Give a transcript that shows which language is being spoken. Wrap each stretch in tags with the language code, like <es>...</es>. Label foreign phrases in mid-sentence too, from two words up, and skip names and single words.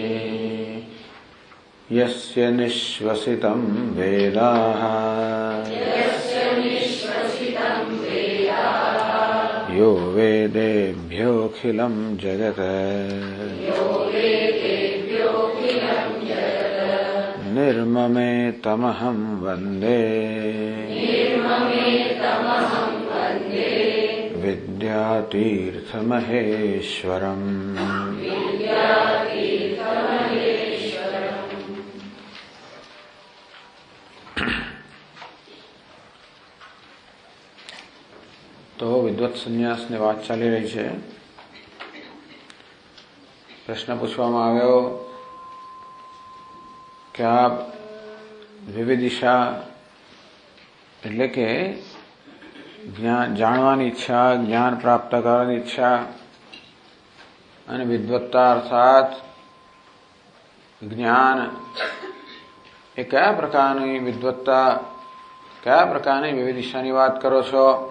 <sa>यस्य निश्वसितं वेदाः यो वेदेभ्योऽखिलं जगत् निर्ममेतमहं वन्दे विद्यातीर्थमहेश्वरम्।</sa> <gu>તો વિદ્વત સંન્યાસની વાત ચાલી રહી છે. પ્રશ્ન પૂછવામાં આવ્યો કે આ વિવિદિશા એટલે કે જાણવાની ઈચ્છા, જ્ઞાન પ્રાપ્ત કરવાની ઈચ્છા અને વિદ્વત્તા અર્થાત જ્ઞાન એ કયા પ્રકારની વિદ્વત્તા, કયા પ્રકારની વિવિદિશાની વાત કરો છો?</gu>